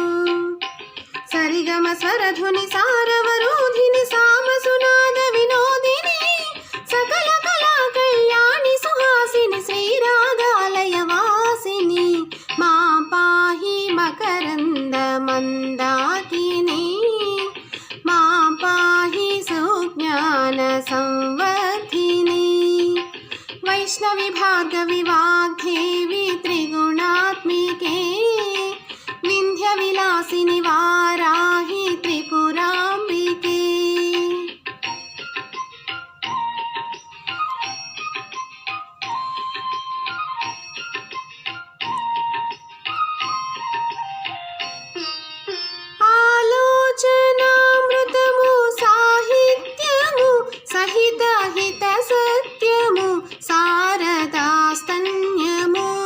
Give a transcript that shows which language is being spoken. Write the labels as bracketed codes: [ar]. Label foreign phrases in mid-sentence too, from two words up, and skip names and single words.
[te] సరిగమ స్వరధుని సారవరోధిని సామసునాద వినోదిని సకల కళా కళ్యాణి సుహాసిని శ్రీరాగాలయ వాసిని। మా పాహి మకరంద మందాకిని మా పాహి సుజ్ఞాన సంవర్ధిని। [sa] वैष्णवी भार्गवी वाग्देवी त्रिगुणात्मिके विन्ध्यविलासिनि वाराहि त्रिपुराम्बिके। [te] ఆలోచనామృతము సాహిత్యము సహిత హిత సత్యము శారదాస్తన్యము।